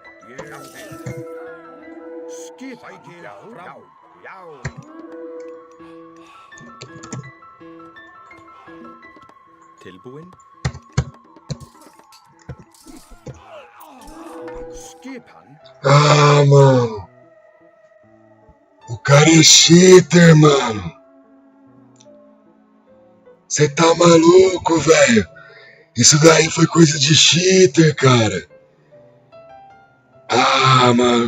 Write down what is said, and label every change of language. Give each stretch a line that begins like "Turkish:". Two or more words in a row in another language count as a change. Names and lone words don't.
Icelandic: Ég vil. Skipan. Já. Já. Já. Tilbúin. Skipan.
Portuguese: Ah, mano. O cara é cheater, mano. Você tá maluco, velho? Isso daí foi coisa de cheater, cara. Ah, mano.